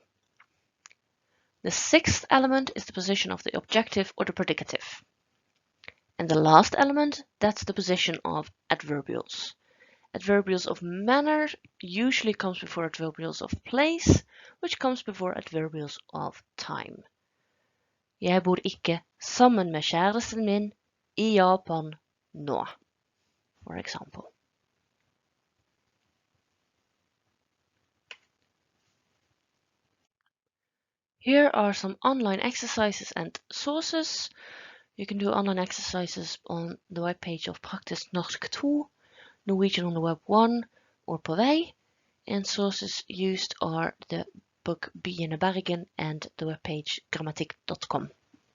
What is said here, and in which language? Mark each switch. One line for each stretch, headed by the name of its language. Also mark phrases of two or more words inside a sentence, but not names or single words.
English: The sixth element is the position of the objective or the predicative. And the last element, that's the position of adverbials. Adverbials of manner usually comes before adverbials of place, which comes before adverbials of time.
Norwegian: Jeg bor ikke sammen med kjæresten min I Japan nå,
English: for example. Here are some online exercises and sources. You can do online exercises on the webpage of Praktisk Norsk 2, Norwegian on the Web 1, or på vei, and sources used are the book Byene Bergen and the webpage grammatikk.com.